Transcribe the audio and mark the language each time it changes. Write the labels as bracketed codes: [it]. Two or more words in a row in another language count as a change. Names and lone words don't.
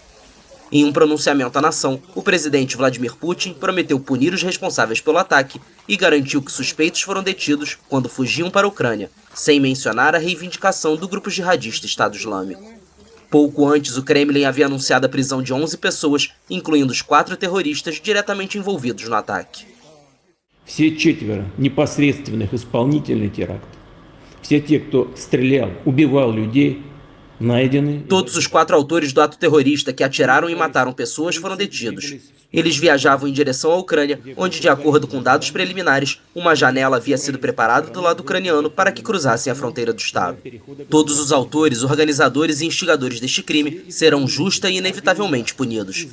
[pt] Em um pronunciamento à nação, o presidente Vladimir Putin prometeu punir os responsáveis pelo ataque e garantiu que suspeitos foram detidos quando fugiam para a Ucrânia, sem mencionar a reivindicação do grupo jihadista Estado Islâmico. Pouco antes, o Kremlin havia anunciado a prisão de 11 pessoas, incluindo os 4 terroristas diretamente envolvidos no ataque. [ru] Все 4 непосредственных исполнителей теракта, все те, кто стрелял, убивал людей, найдены. [pt] Todos os 4 autores do ato terrorista que atiraram e mataram pessoas foram detidos. Eles viajavam em direção à Ucrânia, onde, de acordo com dados preliminares, uma janela havia sido preparada do lado ucraniano para que cruzassem a fronteira do estado. Todos os autores, organizadores e instigadores deste crime serão justa e inevitavelmente punidos.